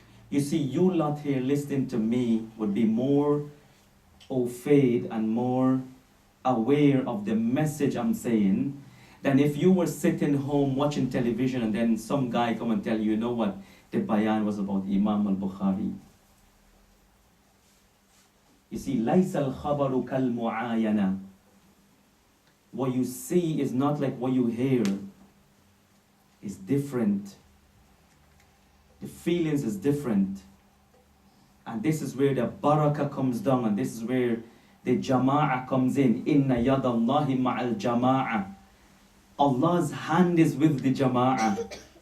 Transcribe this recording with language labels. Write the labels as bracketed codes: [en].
[en] You see, you lot here listening to me would be more au fait and more aware of the message I'm saying than if you were sitting home watching television and then some guy come and tell you, you know what, the bayan was about Imam al-Bukhari. You see, [ar] لَيْسَ الْخَبَرُ كَالْمُعَايَنَةِ. [en] What you see is not like what you hear. It's different. The feelings is different. And this is where the barakah comes down, and this is where the jama'ah comes in. [ar] Inna yadallahi ma'al jama'ah. [en] Allah's hand is with the jama'ah.